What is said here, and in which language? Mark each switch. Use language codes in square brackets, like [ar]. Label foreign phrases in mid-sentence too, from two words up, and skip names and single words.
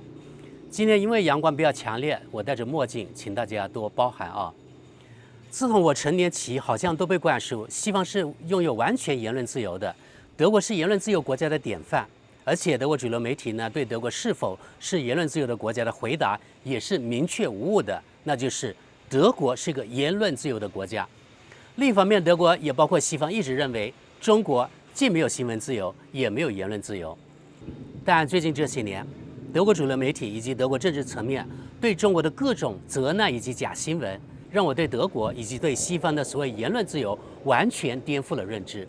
[zh] 今天因為陽光比較強烈，我戴着墨鏡，請大家多包涵啊。自从我成年起，好像都被灌輸西方是拥有完全言論自由的，德国是言論自由国家的典範。而且德国主流媒体呢，对德国是否是言论自由的国家的回答也是明確無誤的，那就是德國是個言論自由的國家。另一方面，德國也包括西方一直認為中國既沒有新聞自由，也沒有言論自由。但最近這些年，德國主流媒體以及德國政治層面對中國的各種責難以及假新聞，讓我對德國以及對西方的所謂言論自由完全顛覆了認知。